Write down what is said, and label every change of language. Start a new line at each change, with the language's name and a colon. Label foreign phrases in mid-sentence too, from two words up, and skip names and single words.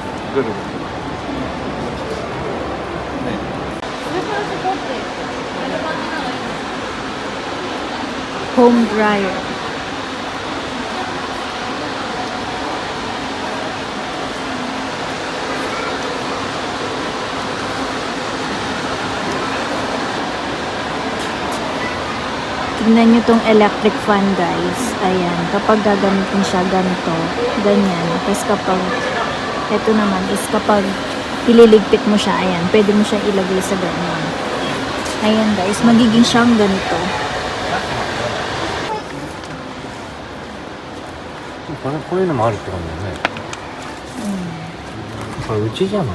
Japanese: どれ
English: Home dryer.
Filipino: Tignan nyo tong
English: electric fan,
Filipino: guys. Ayan, kapag gagamitin siya ganito, ganyan. Tapos kapag, eto naman is kapag ililigpit mo siya, ayan, pwede mo siya ilagay sa ganyan. Ayan, guys, magiging siyang ganito.
Japanese: こういうのもあるってことだよね。これうちじゃない。